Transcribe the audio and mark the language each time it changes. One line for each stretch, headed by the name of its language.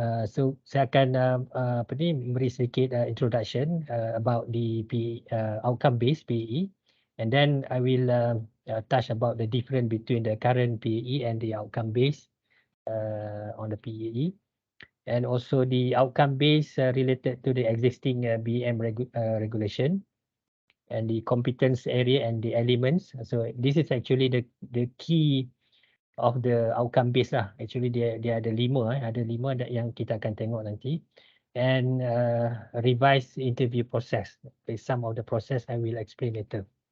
English: So
Malay: saya akan memberi sedikit
English: introduction about the outcome-based PAE, and then I will touch about the difference between the current PAE and the outcome-based on the PAE. And also the outcome base related to the existing BEM regulation and the competence area and the elements. So this is actually the key of the outcome base lah.
Malay: Actually dia ada 5 yang kita akan tengok nanti.
English: And revised interview process. Some of the process I will explain later.